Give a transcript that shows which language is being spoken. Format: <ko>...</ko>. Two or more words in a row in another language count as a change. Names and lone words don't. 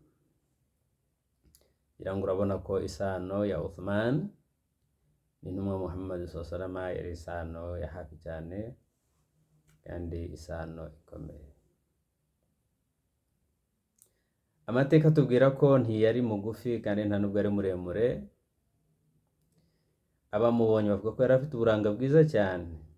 <rw>Ngira ngo urabona ko isano ya Uthman n'intumwa Muhammad</rw> <ar>صلى الله عليه وسلم</ar> <rw>yari isano ya hafi cyane kandi isano ikomeye. Amateka tubwira ko ntiyari mugufi kandi nta nubwo ari muremure. Abamubonye bavuga ko yari afite uburanga bwiza cyane.</rw>